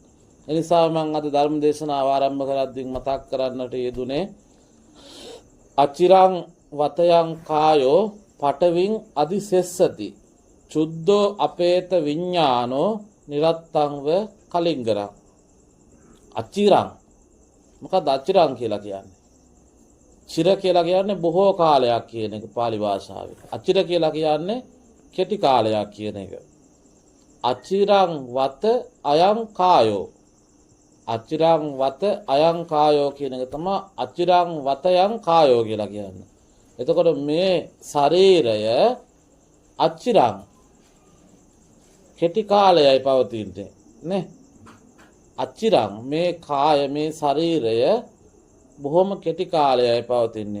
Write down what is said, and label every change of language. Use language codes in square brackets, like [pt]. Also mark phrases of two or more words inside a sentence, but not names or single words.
[si] එනිසා මම අද ධර්ම දේශනාව ආරම්භ කරද්දී මතක් කරන්නට යෙදුනේ [pi] අචිරං වතයන් කායෝ පටවින් අදිසෙස්සති චුද්ධෝ අපේත විඤ්ඤානෝ නිරත්තංව කලින්ගරං. [si] අචිරං මොකක්ද අචිරං කියලා කියන්නේ? චිර කියලා කියන්නේ බොහෝ කාලයක් කියන එක පාලි භාෂාවේ. අචිර කියලා කියන්නේ කෙටි කාලයක් කියන එක. [pi] අචිරං වත අයං කායෝ. අචිරං වත අයං කායෝ [si] කියන එක තමයි [pi] අචිරං වතයන් කායෝ [si] කියලා කියන්නේ. එතකොට මේ ශරීරය අචිරං කෙටි කාලයයි පවතින්නේ නේ. අචිරං මේ කාය මේ ශරීරය බොහොම කෙටි කාලයයි පවතින්නේ.